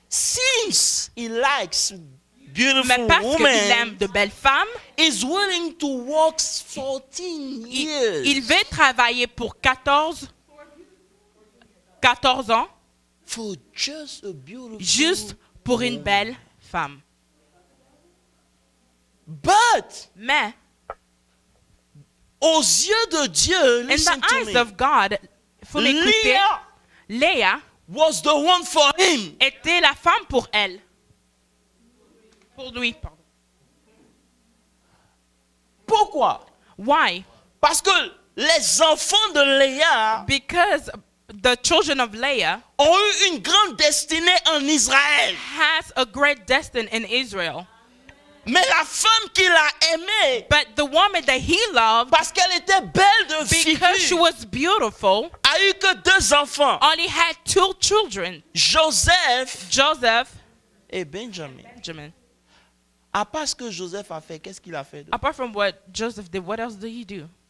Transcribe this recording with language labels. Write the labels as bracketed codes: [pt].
[en] since he likes beautiful [fr] mais parce qu'il aime [en] women, [fr] de belles femmes, [en] is willing to work 14 years. [fr] il veut travailler pour 14 ans, [en] For just a beautiful [fr] juste pour une [en] woman. [fr] belle femme. [en] But [fr] Mais, aux yeux de Dieu, [en] in listen the to eyes me, of God, [fr] il faut m'écouter, [en] Leah [fr] Léa [en] was the one for him. [fr] était la femme pour elle. Pour lui, pardon. Pourquoi? [en] Why? [fr] Parce que les enfants de Léa [en] Because the children of Leah [fr] ont eu une grande destinée en Israël. [en] has a great destiny in Israel. [fr] Mais la femme qu'il a aimée, [en] But the woman that he loved, [fr] parce qu'elle était belle de because she figure, [en] was beautiful, [fr] a eu que 2 enfants, [en] only had 2 children, Joseph Joseph, [fr] et Benjamin. [en] Benjamin. [fr] À part ce que Joseph a fait, qu'est-ce qu'il a fait d'autre? [en] Apart from what Joseph did, what else did he do?